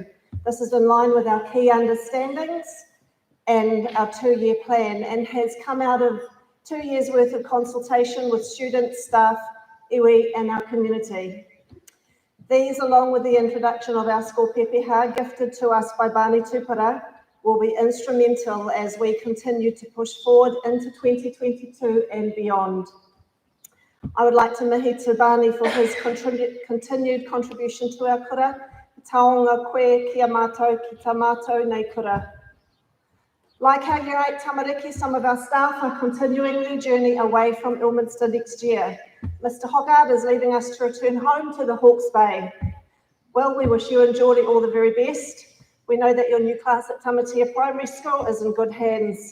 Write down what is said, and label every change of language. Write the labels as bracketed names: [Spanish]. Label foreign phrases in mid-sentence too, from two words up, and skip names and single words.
[English] This is in line with our key understandings and our 2-year plan, and has come out of 2 years worth of consultation with students, staff, iwi, and our community. These, along with the introduction of our school pepeha, gifted to us by Bani Tupara, will be instrumental as we continue to push forward into 2022 and beyond. I would like to [Māori] mihi te [English] Bani for his continued contribution to our kura. [Māori] Taonga koe kia mātou ki tā mātou nei kura. [English] Like our Year 8 tamariki, some of our staff are continuing their journey away from Ilminster next year. Mr. Hoggard is leaving us to return home to the Hawke's Bay. Well, we wish you and Geordie all the very best. We know that your new class at Tamatea Primary School is in good hands.